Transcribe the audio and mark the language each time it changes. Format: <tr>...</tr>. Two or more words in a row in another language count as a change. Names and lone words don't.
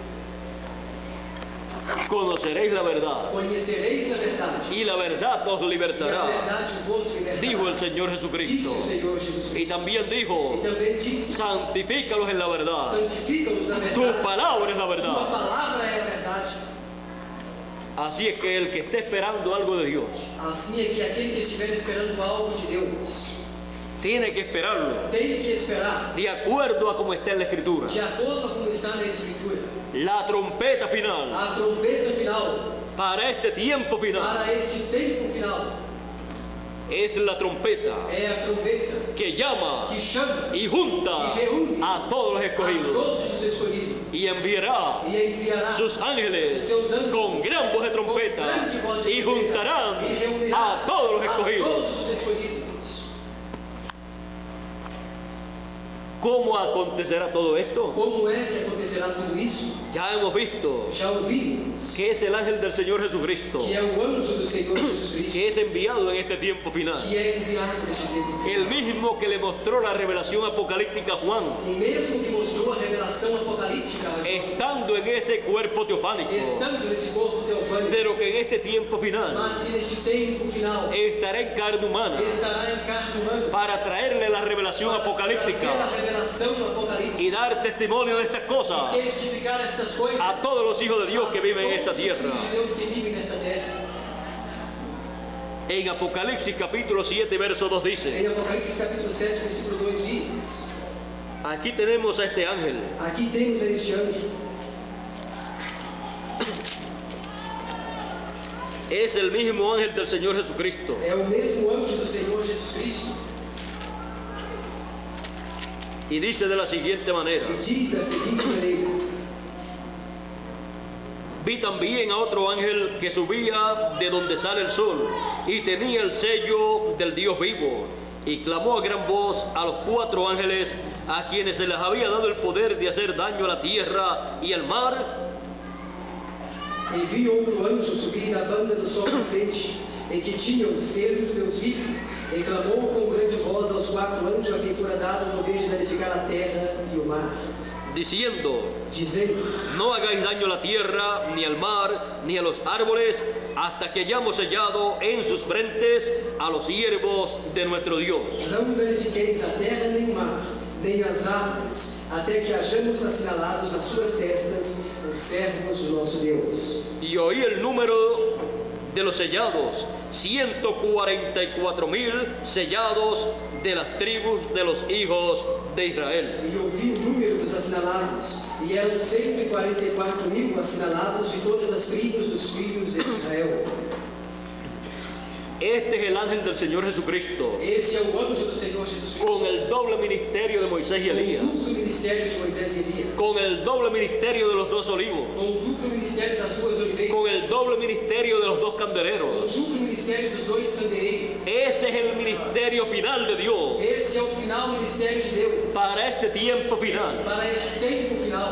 <es>Conoceréis la verdad</es> <pt>Conhecereis a verdade</pt> <es>y la verdad os</es> <pt>e a</pt> <es>libertará,</es> <pt>verdade vos libertará.</pt> <es>dijo el Señor</es> <pt>Disse</pt> <es>Jesucristo.</es> <pt>o Senhor Jesus</pt> <es>Y</es> <pt>Cristo.</pt> <es>también dijo,</es> <pt>E também disse:</pt> <es>santifícalos en la verdad,</es> <pt>santifica-nos na</pt> <es>tu</es> <pt>verdade.</pt> <es>palabra es la</es> <pt>Tua</pt> <es>verdad.</es> <pt>palavra é a verdade.</pt> <es>Así es que el que esté esperando algo de Dios,</es> <pt>Assim é que aquele que estiver esperando algo de Deus</pt> <es>tiene que esperarlo</es> <pt>tem que esperar</pt> <es>de acuerdo a como está en la Escritura.</es> <pt>de acordo com como está na Escritura.</pt> <es>La trompeta final</es> <pt>A trombeta final</pt> <es>para este tiempo final</es> <pt>para este tempo final</pt> <es>es la trompeta</es> <pt>é a trombeta</pt> <es>que llama</es> <pt>que chama</pt> <es>y junta</es> <pt>y reúne</pt> <es>a todos los</es> <pt>a</pt> <es>escogidos</es> <pt>todos os escolhidos</pt> <es>y enviará</es> <pt>e enviará</pt> <es>sus ángeles</es> <pt>seus anjos</pt> <es>con gran voz de trompeta</es> <pt>com grande voz de</pt> <es>y</es> <pt>trompeta,</pt> <es>juntarán</es> <pt>e reunirá</pt> <es>a todos los</es> <pt>a</pt> <es>escogidos.</es> <pt>todos os escolhidos.</pt> <es>¿Cómo acontecerá todo esto?</es> <pt>Como é que acontecerá tudo isso?</pt> <es>Ya hemos visto</es> <pt>Já ouvimos</pt> <es>que es el ángel del Señor Jesucristo</es> <pt>que é o anjo do Senhor Jesus Cristo</pt> <es>que es enviado en este tiempo final.</es> <pt>que é enviado neste tempo final.</pt> <es>El mismo que le mostró la revelación apocalíptica a Juan,</es> <pt>O mesmo que mostrou a revelação apocalíptica a João,</pt> <es>estando en ese cuerpo teofánico,</es> <pt>estando nesse corpo teofânico,</pt> <es>pero que en este tiempo final</es> <pt>mas que neste tempo final</pt> <es>estará en carne humana</es> <pt>estará em carne humana</pt> <es>para traerle la revelación</es> <pt>trazer a</pt> <es>apocalíptica</es> <pt>revelação apocalíptica</pt> <es>y dar testimonio de estas cosas</es> <pt>testificar estas coisas</pt> <es>a todos los hijos de Dios que viven en esta</es> <pt>todos os</pt> <es>tierra.</es> <pt>filhos de Deus que vivem nesta terra.</pt> <es>En Apocalipsis capítulo 7 verso 2 dice,</es> <pt>Em Apocalipse capítulo 7, versículo 2 diz:</pt> <es>aquí tenemos a este ángel</es> <pt>aqui temos a este anjo,</pt> <es>es el mismo ángel del Señor Jesucristo.</es> <pt>é o mesmo anjo do Senhor Jesus Cristo,</pt> <es>Y dice de la siguiente manera,</es> <pt>e diz da seguinte maneira:</pt> <es>vi también a otro ángel que subía de donde sale el sol y tenía el sello del Dios vivo y clamó a gran voz a los 4 ángeles a quienes se les había dado el poder de hacer daño a la tierra y al mar,</es> <pt>E vi outro anjo subir da banda do sol nascente, e que tinha o selo do Deus vivo, e clamou com grande voz aos 4 anjos a quem fora dado o poder de danificar a terra e o mar,</pt> <es>diciendo,</es> <pt>dizendo:</pt> <es>no hagáis daño a la tierra, ni al mar, ni a los árboles, hasta que hayamos sellado en sus frentes a los siervos de nuestro Dios.</es> <pt>não danifiqueis a terra nem o mar, nem as árvores, até que hajamos assinalados nas suas testas os servos do nosso Deus.</pt> <es>Y oí el número de los sellados, 144,000 sellados de las tribus de los hijos de Israel.</es> <pt>E ouvi o número dos assinalados, e eram 144.000 assinalados de todas as tribos dos filhos de Israel.</pt> <es>Este es el ángel del Señor Jesucristo,</es> <pt>Esse é o anjo do Senhor Jesus Cristo,</pt> <es>con el doble ministerio de Moisés y</es> <pt>com o</pt> <es>Elías,</es> <pt>duplo ministério de Moisés e Elias,</pt> <es>con el doble ministerio de los 2 olivos,</es> <pt>com o duplo ministério das duas oliveiras,</pt> <es>con el doble ministerio de los 2</es> <pt>com o</pt> <es>candeleros.</es> <pt>duplo ministério dos 2 candeeiros.</pt> <es>Ese es el ministerio final de Dios</es> <pt>Esse é o final ministério de Deus,</pt> <es>para este tiempo final,</es> <pt>para este tempo final,</pt>